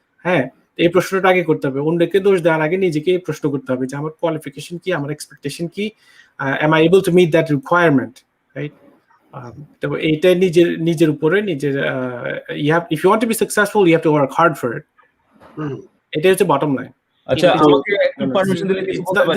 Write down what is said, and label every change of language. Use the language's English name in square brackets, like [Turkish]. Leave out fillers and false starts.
[Bangla] হ্যাঁ, এই প্রশ্নটা আগে করতে হবে, অন্যকে দোষ দেওয়ার আগে নিজেকে প্রশ্ন করতে হবে যে আমার কোয়ালিফিকেশন কি, আমার এক্সপেকটেশন কি, [English] am I able to meet that requirement, right? [Bangla] তো এইটা নিজের উপরে নিজের [English] if you want to be successful you have to work hard for it. [Bangla] এটা হচ্ছে বটম লাইন। আচ্ছা, আমাকে একটু পারমিশন দিলে কিছু বলতে পারি?